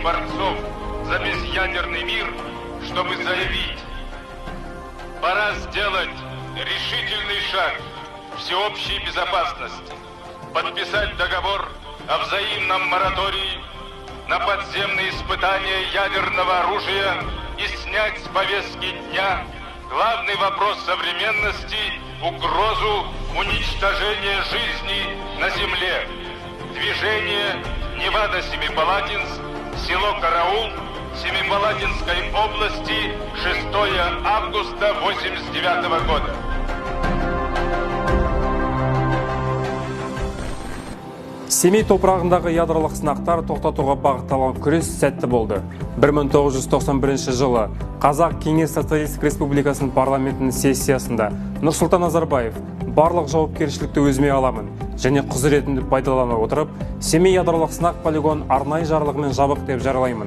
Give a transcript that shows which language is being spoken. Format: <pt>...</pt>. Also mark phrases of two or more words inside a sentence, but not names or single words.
<ru>борцов за безъядерный мир, чтобы заявить: пора сделать решительный шаг всеобщей безопасности, подписать договор о взаимном моратории на подземные испытания ядерного оружия и снять с повестки дня главный вопрос современности — угрозу уничтожения жизни на земле. Движение Невада-Семипаладинск, село Караул, Семипаладинской области, 6 августа 1989 года.</ru> <kk>Семей топырағындағы ядролық сынақтар тоқтатуға бағытталған күрес сәтті болды. 1991 жылы Қазақ Кеңес Социалистік Республикасының парламентінің сессиясында Нұрсұлтан Назарбаев барлық жауапкершілікті өзіме аламын және құзыретімді пайдалана отырып, Семей ядролық сынақ полигон арнайы жарлығымен жабық деп жариялаймын.</kk>